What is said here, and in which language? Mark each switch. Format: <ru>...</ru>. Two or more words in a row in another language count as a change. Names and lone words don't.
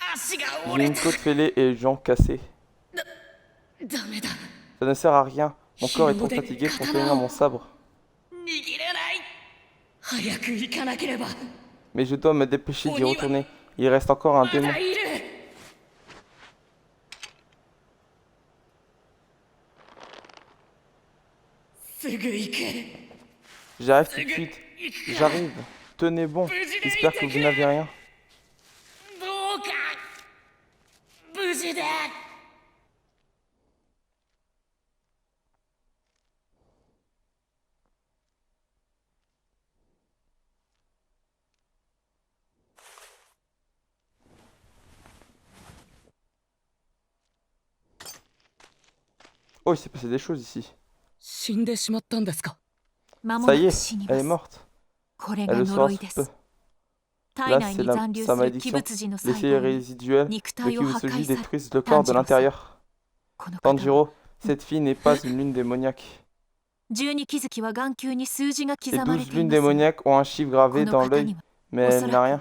<fr>J'ai une côte fêlée et les jambes cassées.</fr> <ja>ダメだ</ja> <fr>Ça ne sert à rien. Mon corps est trop fatigué pour tenir mon sabre.</fr> <ja>握れない早く行かなければ</ja> <fr>Mais je dois me dépêcher d'y retourner. Il reste encore un</fr> <ja>ま</ja> <fr>démon.</fr> <ja>だいるすぐ行く</ja> <fr>J'arrive tout de suite. J'arrive. Tenez bon. J'espère que vous n'avez rien.</fr> <ja>どうか無事で</ja> <fr>Oh, il s'est passé des choses ici.</fr> <ja>死んでしまったんですか</ja> <fr>Ça y est, elle est morte. Elle le sera sous peu. Là, c'est sa malédiction. Les cellules résiduelles de Kyusuji détruisent le corps de l'intérieur. Tanjiro, cette fille n'est pas une lune démoniaque. Les 12 lunes démoniaques ont un chiffre gravé dans l'œil, mais elle n'a rien.</fr>